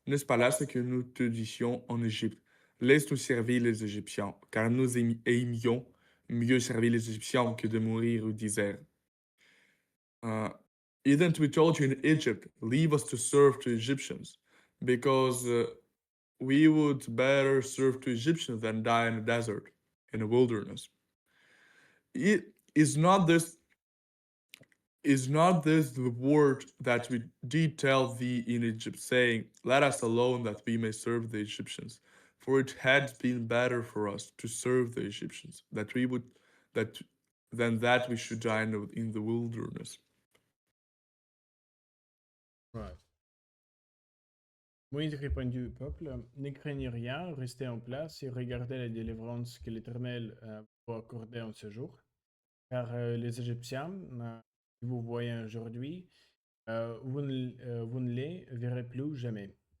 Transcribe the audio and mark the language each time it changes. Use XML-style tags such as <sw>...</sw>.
<fr>N'est-ce pas là ce que nous te disions en Égypte? Laisse-nous servir les Égyptiens, car nous aimions mieux servir les Égyptiens que de mourir au désert.</fr> <en>Uh, Isn't we told you in Egypt, leave us to serve to Egyptians, because we would better serve to Egyptians than die in the desert, in the wilderness. It is not this Is not this the word that we did tell thee in Egypt, saying, let us alone that we may serve the Egyptians? For it had been better for us to serve the Egyptians, that than that we should die in the wilderness. Right.</en> <fr>Moïse répondit au peuple, ne craignez rien, restez en place et regardez la délivrance que l'Éternel vous accorder en ce jour. Car les Égyptiens que vous voyez aujourd'hui, vous ne les verrez plus jamais.</fr>